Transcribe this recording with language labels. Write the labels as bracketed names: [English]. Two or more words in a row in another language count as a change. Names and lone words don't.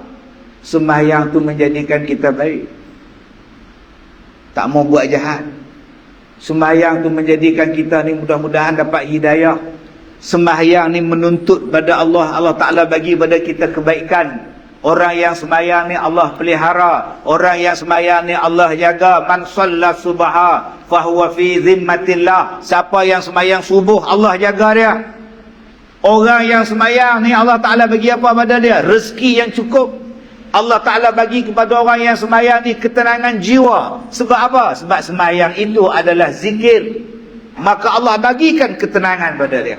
[Malay] Sembahyang tu menjadikan kita baik, tak mau buat jahat. Sembahyang tu menjadikan kita ni mudah-mudahan dapat hidayah. Sembahyang ni menuntut pada Allah, Allah Ta'ala bagi pada kita kebaikan. Orang yang sembahyang ni Allah pelihara. Orang yang sembahyang ni Allah jaga. [Arabic] من صلى الصبح فهو في ذمة الله. [Malay] Siapa yang sembahyang subuh, Allah jaga dia. Orang yang sembahyang ni Allah Ta'ala bagi apa pada dia? Rezeki yang cukup. Allah Ta'ala bagi kepada orang yang sembahyang ni ketenangan jiwa. Sebab apa? Sebab sembahyang itu adalah zikir. Maka Allah bagikan ketenangan pada dia.